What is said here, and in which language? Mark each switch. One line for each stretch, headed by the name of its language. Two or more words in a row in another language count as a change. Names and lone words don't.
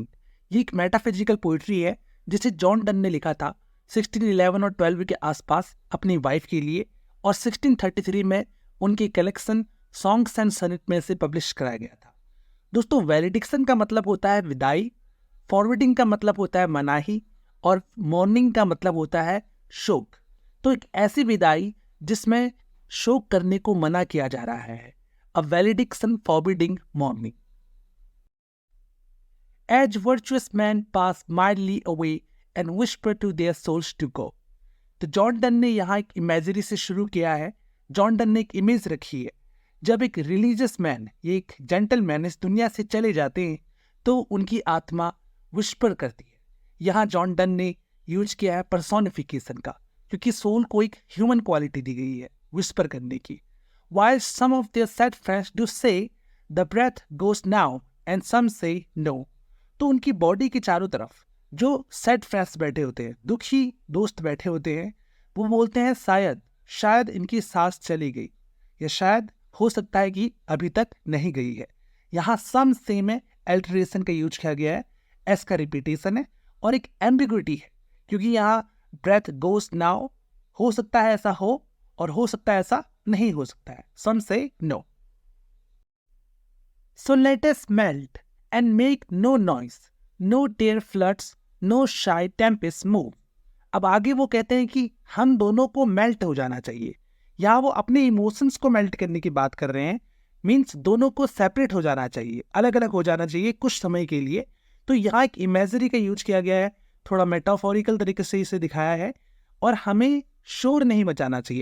Hindi: ये एक
English: metaphysical poetry
Hindi: है जिसे जॉन डन ने लिखा था 1611 और 12 के आसपास अपनी वाइफ के लिए, और 1633 में उनकी कलेक्शन सॉन्ग्स एंड सनेट में से पब्लिश कराया गया था। दोस्तों वैलेडिक्शन का मतलब होता है विदाई, फॉरवर्डिंग का मतलब होता है मनाही, और मॉर्निंग का मतलब होता है शोक। तो एक ऐसी विदाई जिसमें शोक करने को मना किया जा रहा है,
English: a valediction forbidding mourning. As virtuous men pass mildly away and whisper to their souls to go.
Hindi: तो जॉन डन ने यहाँ एक इमेजरी से शुरू किया है। जॉन डन ने एक इमेज रखी है, जब एक
English: religious man,
Hindi: ये एक जेंटलमैन इस दुनिया से चले जाते हैं तो उनकी आत्मा विस्पर करती है। यहाँ जॉन डन ने यूज किया है पर्सोनिफिकेशन का, क्योंकि सोल को एक
English: human quality
Hindi: दी गई है विस्पर करने की।
English: While some of their sad friends do say the breath goes now and some say no.
Hindi: तो उनकी बॉडी के चारों तरफ जो
English: sad friends
Hindi: बैठे होते हैं, दुखी दोस्त बैठे होते हैं, वो बोलते हैं शायद इनकी सांस चली गई, या शायद हो सकता है कि अभी तक नहीं गई है। यहाँ
English: some say
Hindi: में एल्टरेशन का यूज किया गया है, एस का रिपीटेशन है, और एक एम्बिग्विटी है, क्योंकि यहाँ
English: breath goes now,
Hindi: हो सकता है ऐसा हो और हो सकता है ऐसा नहीं हो सकता है।
English: Some say no. So let us melt and make no noise, no tear floods, no shy tempests move.
Hindi: अब आगे वो कहते हैं कि हम दोनों को मेल्ट हो जाना चाहिए। यहाँ वो अपने इमोशंस को मेल्ट करने की बात कर रहे हैं, मीन्स दोनों को सेपरेट हो जाना चाहिए, अलग अलग हो जाना चाहिए कुछ समय के लिए। तो यहाँ एक इमेजरी का यूज किया गया है, थोड़ा मेटाफोरिकल तरीके से इसे दिखाया है, और हमें शोर नहीं मचाना चाहिए।